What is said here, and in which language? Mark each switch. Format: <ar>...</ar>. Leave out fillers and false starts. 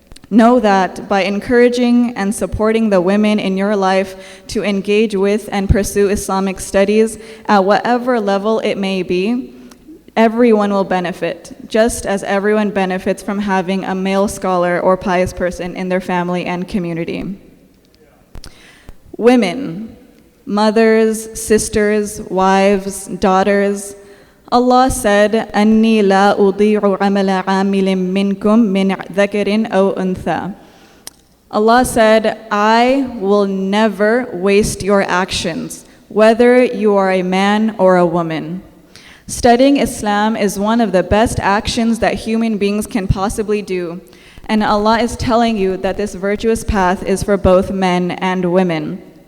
<en>Know that by encouraging and supporting the women in your life to engage with and pursue Islamic studies at whatever level it may be, everyone will benefit, just as everyone benefits from having a male scholar or pious person in their family and community. Women, mothers, sisters, wives, daughters, Allah said,</en> <ar>أَنِّي لَا أُضِيعُ عَمَلَ عَامِلٍ مِّنْكُمْ مِنْ ذَكَرٍ أَوْ أُنْثَى.</ar> <en>Allah said, I will never waste your actions, whether you are a man or a woman. Studying Islam is one of the best actions that human beings can possibly do, and Allah is telling you that this virtuous path is for both men and women.</en>